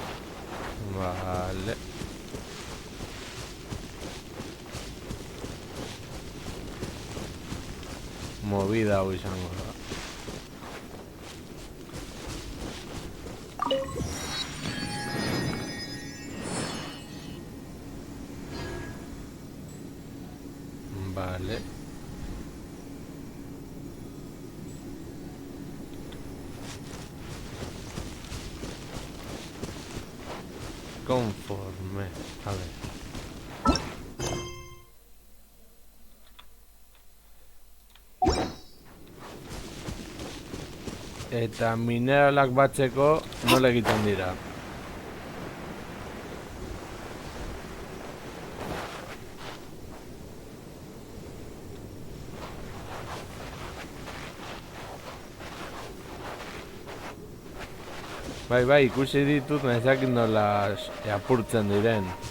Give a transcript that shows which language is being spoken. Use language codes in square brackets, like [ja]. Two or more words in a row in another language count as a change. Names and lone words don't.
[eu] Vale. movida hau izango da. Vale. [es] Conforme. A ver. [eu] Eta mineralak batzeko nola egiten dira? Bai, ikusi ditut, nezakit nola apurtzen diren.